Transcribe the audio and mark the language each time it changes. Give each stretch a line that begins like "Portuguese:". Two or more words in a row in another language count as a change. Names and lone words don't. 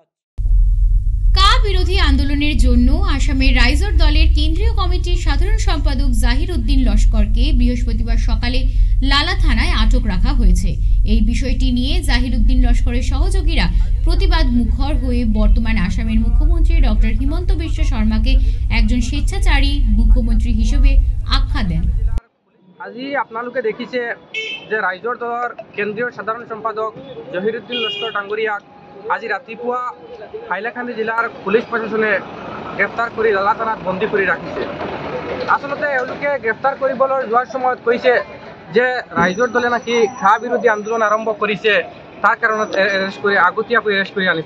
Bangla: কা বিরোধী আন্দোলনের জন্য আসামের রাইজর দলের কেন্দ্রীয় কমিটির সাধারণ সম্পাদক জাহির উদ্দিন লস্করকে বৃহস্পতিবার সকালে লালা থানায় আটক রাখা হয়েছে। এই বিষয়টি নিয়ে জাহির উদ্দিন লস্করের সহযোগীরা প্রতিবাদ মুখর হয়ে বর্তমান আসামের মুখ্যমন্ত্রী ডক্টর হিমন্ত বিশ্ব শর্মাকে একজন স্বেচ্ছাচারী মুখ্যমন্ত্রী হিসেবে আখ্যা দেন।
Assamese: আজি আপোনালোকে দেখিছে যে ৰাইজৰ দলৰ কেন্দ্ৰীয় সাধাৰণ সম্পাদক জহিৰ উদ্দিন লস্কৰ ডাঙৰীয়াক আজি ৰাতিপুৱা হাইলাকান্দি জিলাৰ পুলিচ প্ৰশাসনে গ্ৰেপ্তাৰ কৰি লালা থানাত বন্দী কৰি ৰাখিছে। আচলতে এওঁলোকে গ্ৰেপ্তাৰ কৰিবলৈ যোৱাৰ সময়ত কৈছে যে ৰাইজৰ দলে নাকি ঘাঁহ বিৰোধী আন্দোলন আৰম্ভ কৰিছে, তাৰ কাৰণত এৰেষ্ট কৰি আগতীয়াকৈ এৰেষ্ট কৰি আনিছে।